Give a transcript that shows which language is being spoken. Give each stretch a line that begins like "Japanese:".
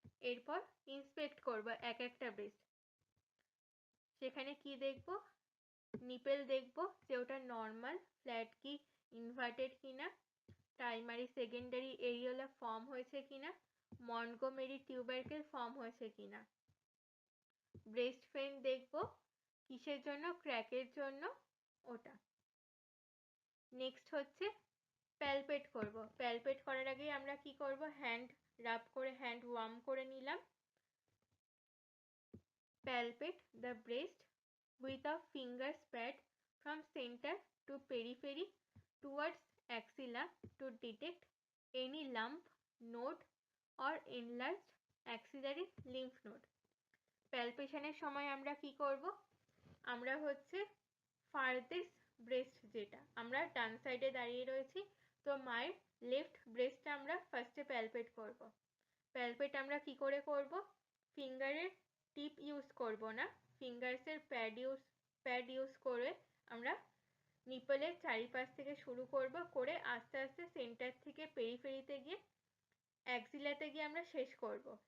Bangla: এরপর ইন্সপেক্ট করব এক একটা ব্রেস্ট। সেখানে কি দেখব, নিপেল দেখব যে ওটা নর্মাল, ফ্ল্যাট কি ইনভার্টেড কিনা, প্রাইমারি সেকেন্ডারি এরিওলা ফর্ম হয়েছে কিনা, মন্টগোমেরি টিউবারকেল ফর্ম হয়েছে কিনা। ব্রেস্ট ফেন দেখব কিসের জন্য, ক্র্যাকের জন্য, ওটা। নেক্সট হচ্ছে প্যালপেট করব। প্যালপেট করার আগেই আমরা কি করব, হ্যান্ড রাব করে হ্যান্ড ওয়ার্ম করে নিলাম।
English: Palpate the breast with a finger pad from center to periphery towards axilla to detect any lump, node or enlarged axillary lymph node.
Bangla: প্যালপেশনের সময় আমরা কি করব, আমরা হচ্ছে ফার্দেস্ট ব্রেস্ট, যেটা আমরা ডান সাইডে দাঁড়িয়ে রয়েছি, তো মায়ের লেফট ব্রেস্টটা আমরা ফার্স্টে প্যালপেট করব। প্যালপেট আমরা কি করে করব, ফিঙ্গারের টিপ ইউজ করব না, ফিঙ্গার্সের প্যাড ইউজ করে আমরা নিপলের চারিপাশ থেকে শুরু করব, করে আস্তে আস্তে সেন্টার থেকে পেরিফেরিতে গিয়ে অ্যাক্সিলাতে গিয়ে আমরা শেষ করব।